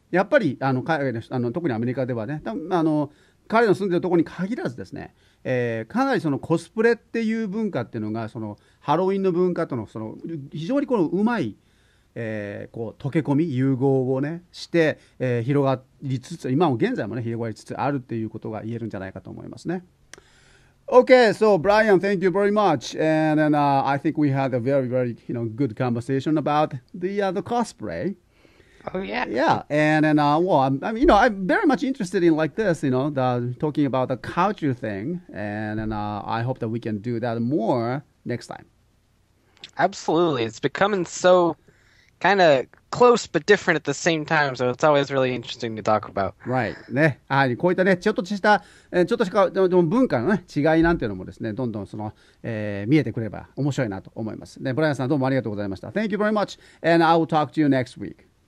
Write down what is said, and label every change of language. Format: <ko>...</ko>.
<ja>やっぱり海外の特にアメリカではね彼の住んでるところに限らずですね、かなりコスプレっていう文化っていうのがハロウィンの文化との非常にうまい、溶け込み融合をねして、広がりつつ今も現在もね広がりつつあるっていうことが言えるんじゃないかと思いますね。</ja> <en>Okay, so Brian, thank you very much, and then I think we had a very, very good conversation about the cosplay. Oh yeah, yeah, and then well, I'm very much interested in like this, talking about the culture thing, and then I hope that we can do that more next time. Absolutely, it's becoming so kind of close but different at the same time, so it's always really interesting to talk about. Right.</en> <ja>ね。こういったね、ちょっとした文化のね、違いなんていうのもですね、どんどん見えてくれば面白いなと思います。ね、ブライアンさんどうもありがとうございました。</ja> <en>Thank you very much, and I will talk to you next week.</en>